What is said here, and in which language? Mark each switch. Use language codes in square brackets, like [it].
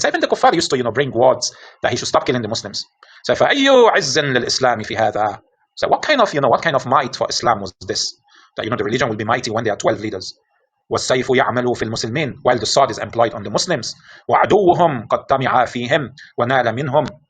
[en] So even the kuffar used to, bring words that he should stop killing the Muslims. [ar] So فأي عز للإسلام في هذا. [en] So what kind of might for Islam was this? That the religion will be mighty when there are 12 leaders. [ar] والسيف يعمل في المسلمين, [en] while the sword is employed on the Muslims. [ar] وعدوهم قد طمع فيهم ونال منهم.